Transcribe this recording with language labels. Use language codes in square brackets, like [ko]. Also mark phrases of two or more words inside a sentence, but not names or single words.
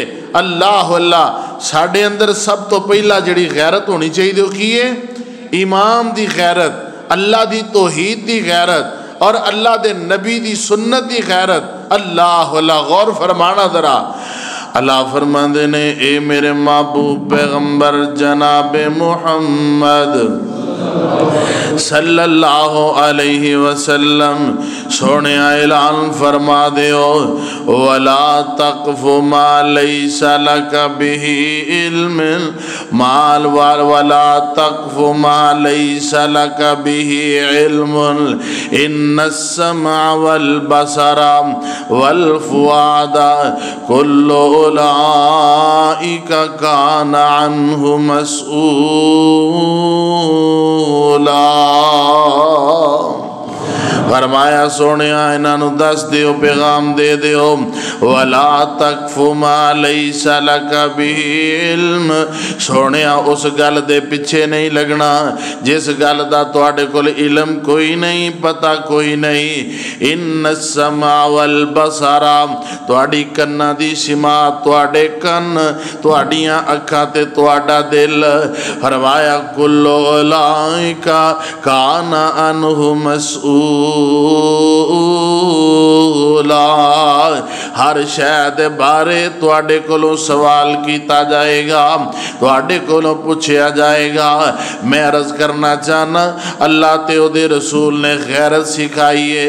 [pa] اللہ اللہ ساڈے اندر سب توں پہلا جہڑی غیرت ہونی چاہیدی اوہ کی اے? امام دی غیرت، اللہ دی توحید دی غیرت اور اللہ دے نبی دی سنت دی غیرت. اللہ اللہ غور فرمانا ذرا. اللہ فرماتے نے اے میرے محبوب پیغمبر جناب محمد صلی اللہ [ar] عليه وسلم [pa] سوہنے اعلان فرما دیو [ar] ولا تقف ما ليس لك به علم ما ولا تقف ما ليس لك به علم إن السمع والبصر والفؤاد كل أولئك كان عنه مسؤولا. [pa] فرمایا سوہنے انہوں دس دیو پیغام دے دیو [ar] ولا تقف ما ليس لك به علم, [pa] سوہنے اس گل دے پچھے نہیں لگنا جس گل دا تہاڈے کول علم کوئی نہیں، پتہ کوئی نہیں. [ar] إن السمع والبصر, [pa] تہاڈی کناں دی سمع تہاڈے کن، تہاڈیاں اکھاں تے تہاڈا دل. فرمایا [ar] كل أولئك كان عنه مسؤولا, [pa] ہر شے دے بارے تہاڈے کولوں سوال کیتا جائے گا، تہاڈے کولوں پچھیا جائے گا. میں عرض کرنا چاہنا اللہ تے اوہدے رسول نے غیرت سکھائی اے.